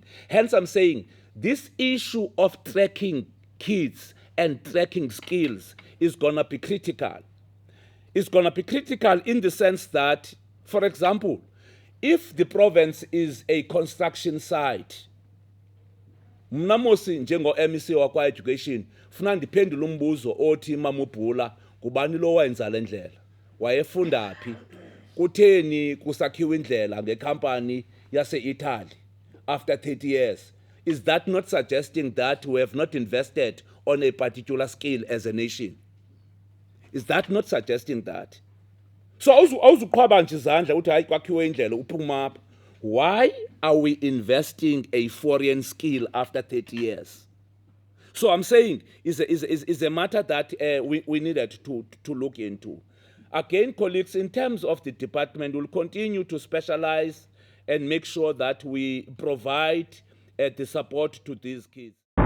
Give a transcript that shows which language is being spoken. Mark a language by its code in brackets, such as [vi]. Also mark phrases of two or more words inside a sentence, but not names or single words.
[en] Hence, I'm saying this issue of tracking kids and tracking skills is going to be critical. It's going to be critical in the sense that, for example, if the province is a construction site, [xh] mna mosi njengo-MEC wakwa-education funa ndiphendule umbuzo othi mamubhula, kubani lo wayenza le ndlela, wayefunda phi, kutheni kusakhiwa indlela ngekhampani yase-Italy [en] after 30 years? Is that not suggesting that we have not invested on a particular skill as a nation? Is that not suggesting that? [xh] So awuzuqhwaba nje izandla uthi hayi kwakhiwe indlela uphuma apha. [en] Why are we investing a foreign skill after 30 years? So I'm saying is a matter that we needed to look into. Again, colleagues, in terms of the department, we'll continue to specialize and make sure that we provide the support to these kids.